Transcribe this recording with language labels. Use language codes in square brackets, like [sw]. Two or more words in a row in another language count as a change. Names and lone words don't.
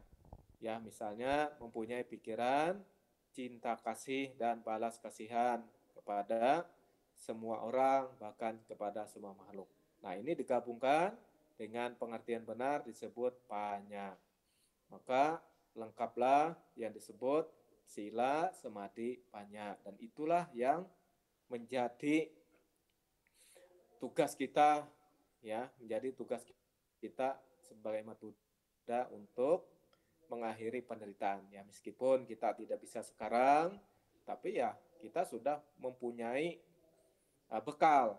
[id] Ya, misalnya mempunyai pikiran cinta kasih dan balas kasihan kepada semua orang, bahkan kepada semua makhluk. Nah, ini digabungkan dengan pengertian benar disebut panya. Maka lengkaplah yang disebut [pi] sila, samadhi, panya. [id] Dan itulah yang menjadi tugas kita, ya, menjadi tugas kita sebagai umat Buddha untuk mengakhiri penderitaan. Ya, meskipun kita tidak bisa sekarang, tapi ya kita sudah mempunyai bekal.